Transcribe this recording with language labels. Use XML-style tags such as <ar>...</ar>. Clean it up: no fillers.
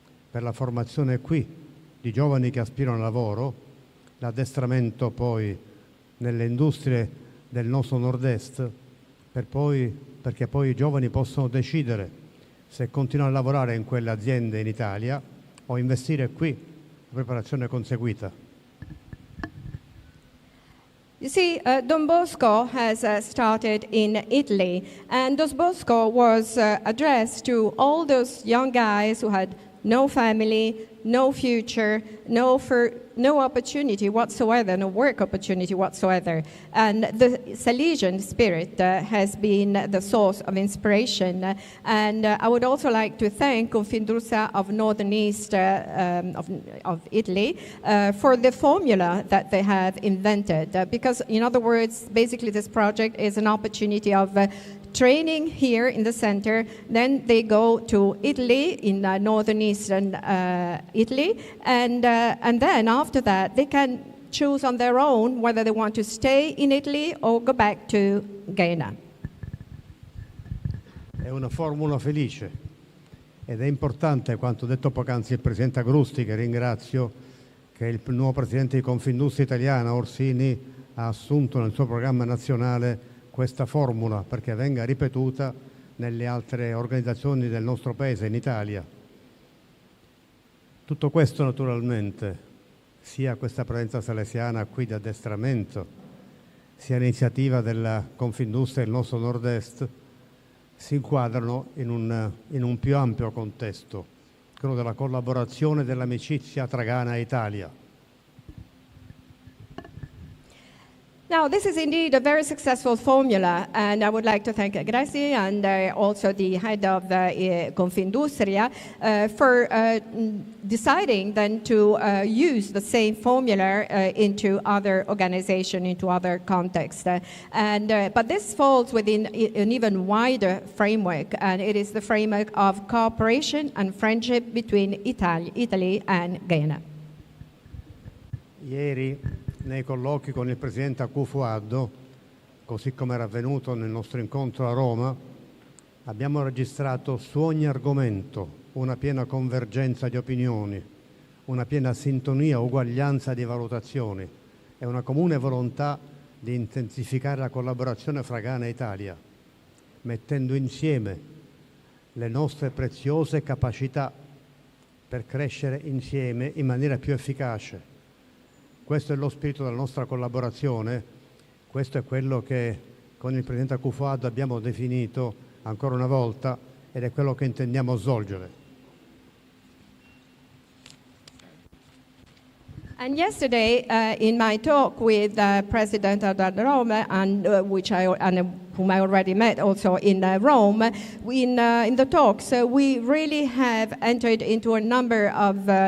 <it>per la formazione qui di giovani che aspirano al lavoro, l'addestramento poi nelle industrie del nostro nord-est, perché poi i giovani possono decidere se continuare a lavorare in quelle aziende in Italia o investire qui la preparazione conseguita.</it> <en>You see, Don Bosco has started in Italy, and Don Bosco was addressed to all those young guys who had no family, no future, no opportunity whatsoever, no work opportunity whatsoever. And the Salesian spirit has been the source of inspiration. And I would also like to thank Confindustria of Northern East of Italy for the formula that they have invented. Because, in other words, basically this project is an opportunity of training here in the center, then they go to Italy, in northern eastern Italy, and then after that they can choose on their own whether they want to stay in Italy or go back to Ghana.</en> <it>È una formula felice ed è importante quanto detto poc'anzi il Presidente Agrusti, che ringrazio, che il nuovo Presidente di Confindustria Italiana, Orsini, ha assunto nel suo programma nazionale questa formula perché venga ripetuta nelle altre organizzazioni del nostro Paese, in Italia. Tutto questo naturalmente, sia questa presenza salesiana qui di addestramento, sia l'iniziativa della Confindustria del nostro nord-est, si inquadrano in un più ampio contesto, quello della collaborazione e dell'amicizia tra Ghana e Italia.</it> <en>Now, this is indeed a very successful formula, and I would like to thank Gracie and also the head of Confindustria for deciding then to use the same formula into other organizations, into other contexts. But this falls within an even wider framework, and it is the framework of cooperation and friendship between Italy and Ghana.</en> <it>Ieri, nei colloqui con il Presidente Akufo-Addo, così come era avvenuto nel nostro incontro a Roma, abbiamo registrato su ogni argomento una piena convergenza di opinioni, una piena sintonia, uguaglianza di valutazioni e una comune volontà di intensificare la collaborazione fra Ghana e Italia, mettendo insieme le nostre preziose capacità per crescere insieme in maniera più efficace. Questo è lo spirito della nostra collaborazione, questo è quello che con il Presidente Akufo-Addo abbiamo definito ancora una volta ed è quello che intendiamo svolgere.</it> <en>And yesterday, in my talk with President of Rome, and whom I already met also in Rome, in the talks, we really have entered into a number of,</en>